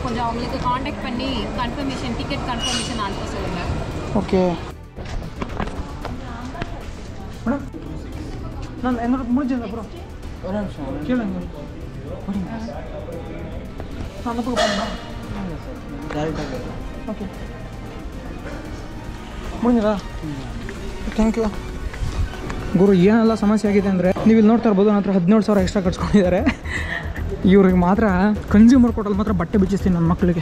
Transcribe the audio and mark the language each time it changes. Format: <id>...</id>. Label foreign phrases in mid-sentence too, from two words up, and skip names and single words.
<ta>கொஞ்சம் அவங்களுக்கு காண்டாக்ட் பண்ணி</ta> <en>ticket confirmation</en> <ta>அனுப்ப சொல்லுங்கள்.</ta> <en>okay madam,</en> <ta>நான் என்னோட முடிஞ்சது அப்புறம் ஒரு நிமிஷம் கேளுங்க. அந்த பக்கம் போகணும்.</ta> <kn>ಓಕೆ ಮುಗಿದಾ?</kn> <en>thank you</en> <kn>ಗುರು. ಏನೆಲ್ಲ ಸಮಸ್ಯೆ ಆಗಿದೆ ಅಂದರೆ ನೀವು ಇಲ್ಲಿ ನೋಡ್ತಾ ಇರ್ಬೋದು, ನನ್ನ ಹತ್ರ 17,000 ಎಕ್ಸ್ಟ್ರಾ ಕಟ್ಸ್ಕೊಂಡಿದ್ದಾರೆ. ಇವ್ರಿಗೆ ಮಾತ್ರ</kn> <en>consumer court</en> <kn>ಮಾತ್ರ ಬಟ್ಟೆ ಬಿಚ್ಚಿಸ್ತೀನಿ ನನ್ನ ಮಕ್ಕಳಿಗೆ.</kn>